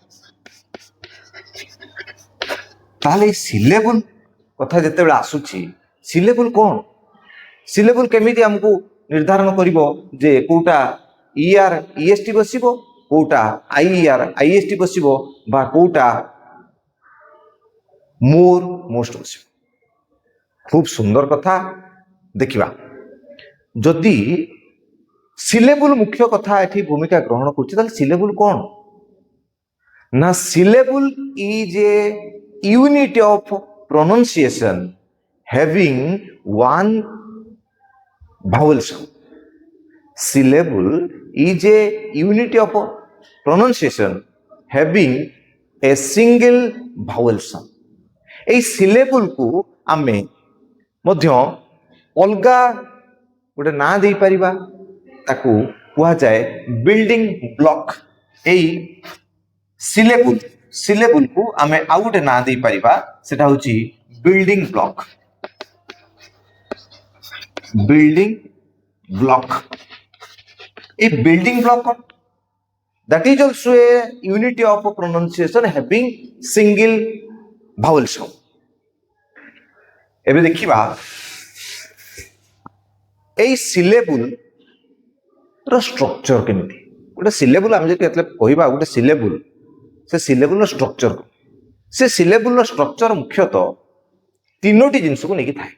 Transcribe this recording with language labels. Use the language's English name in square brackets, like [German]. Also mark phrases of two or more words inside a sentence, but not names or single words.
[Odia] ତାହେଲେ এই ସିଲେବୁଲ କଥା ଯେତେବେଳେ ଆସୁଛି, ସିଲେବୁଲ କ'ଣ? ସିଲେବୁଲ କେମିତି ଆମକୁ ନିର୍ଦ୍ଧାରଣ କରିବ ଯେ କୋଉଟା ER EST ବସିବ, କୋଉଟା IER IST ବସିବ ବା କୋଉଟା [English] more most [Odia] ବସିବ? ଖୁବ ସୁନ୍ଦର କଥା। ଦେଖିବା ଯଦି ସିଲେବୁଲ ମୁଖ୍ୟ କଥା ଏଠି ଭୂମିକା ଗ୍ରହଣ କରୁଛି ତାହେଲେ ସିଲେବୁଲ କ'ଣ ନା [English] syllable is a unit of pronunciation having one vowel sound. Syllable is a unit of pronunciation having a single vowel sound. [Odia] এই ସିଲେବୁଲକୁ ଆମେ ମଧ୍ୟ ଅଲଗା ଗୋଟେ ନାଁ ଦେଇପାରିବା, ତାକୁ କୁହାଯାଏ [English] building block. [Odia] ଏଇ ସିଲେବୁଲକୁ ଆମେ ଆଉ ଗୋଟେ ନାଁ ଦେଇପାରିବା, ସେଟା ହଉଛି [English] building block. building block, এই building block that is also a unit of pronunciation having single vowel sound. [Odia] ଏବେ ଦେଖିବା এই ସିଲେବୁଲ ର ଷ୍ଟ୍ରକ୍ଚର କେମିତି। ଗୋଟେ ସିଲେବୁଲ ଆମେ ଯଦି କହିବା ଗୋଟେ ସିଲେବୁଲ, ସେ ସିଲେବୁଲର ଷ୍ଟ୍ରକ୍ଚର, ସେ ସିଲେବୁଲର ଷ୍ଟ୍ରକ୍ଚର ମୁଖ୍ୟତଃ ତିନୋଟି ଜିନିଷକୁ ନେଇକି ଥାଏ।